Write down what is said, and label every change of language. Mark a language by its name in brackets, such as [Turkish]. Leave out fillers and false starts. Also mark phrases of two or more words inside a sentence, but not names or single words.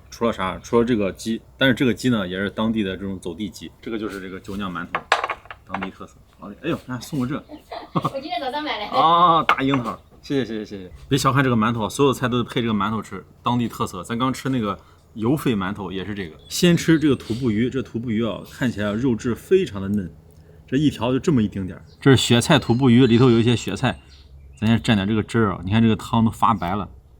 [Chinese] 除了啥？除了这个鸡，但是这个鸡呢，也是当地的这种走地鸡。这个就是这个酒酿馒头，当地特色。好嘞，哎呦，看送我这，我今天早上买的。啊，大樱桃，谢谢。別小看這個饅頭，所有菜都是配這個饅頭吃，當地特色。咱剛吃那個油肺饅頭也是這個。先吃這個土布魚，這土布魚啊，看起來肉質非常的嫩，這一條就這麼一丁點。這是雪菜土布魚，裡頭有一些雪菜，咱先蘸點這個汁兒啊，你看這個湯都發白了。